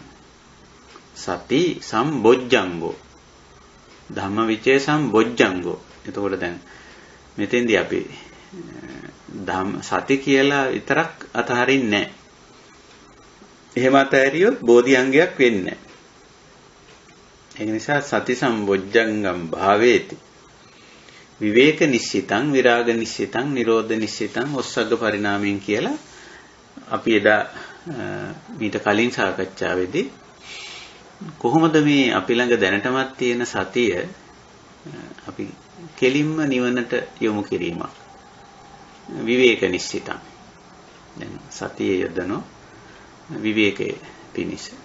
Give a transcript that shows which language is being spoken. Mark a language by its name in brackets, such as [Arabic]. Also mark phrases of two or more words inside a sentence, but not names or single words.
[Pali] සති සම්බොජ්ජංගෝ, ධම්මවිචේ සම්බොජ්ජංගෝ. [Sinhala] එතකොට දැන් මෙතෙන්දී අපි සති කියලා විතරක් අතහරින්නේ නැහැ. එහෙම අතහැරියොත් බෝධි අංගයක් වෙන්නේ නැහැ. ඒක නිසා [Pali] සති සම්බොජ්ජංගම් භාවේති විවේක නිශ්චිතං, විරාග නිශ්චිතං, නිරෝධ නිශ්චිතං, [Sinhala] ඔස්සග්ග පරිණාමයෙන් කියලා අපි එදා මීට කලින් සාකච්ඡාවේදී කොහොමද මේ අපි ළඟ දැනටමත් තියෙන සතිය අපි කෙලින්ම නිවනට යොමු කිරීමක්. [Pali] විවේක නිශ්චිතං. [Sinhala] දැන් සතිය යොදනෝ විවේකයේ පිණිස.